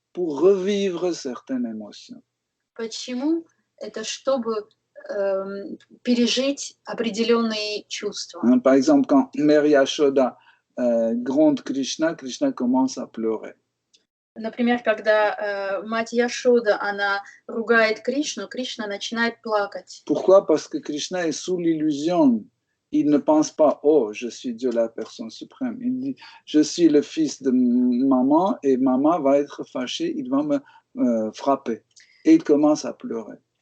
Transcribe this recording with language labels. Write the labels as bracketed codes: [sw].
[fr] Pour revivre certaines émotions. [ru] Почему? Это чтобы пережить определенные чувства. [fr] Par exemple, quand Mère Yashoda gronde Krishna, Krishna commence à pleurer. [ru] Например, когда мать Яшода, она ругает Кришну, Кришна начинает плакать. [fr] Pourquoi? Parce que Krishna est sous l'illusion. Il ne pense pas, oh, je suis Dieu, la personne suprême. Il dit, je suis le fils de maman et maman va être fâchée, il va me frapper. Et il commence à pleurer.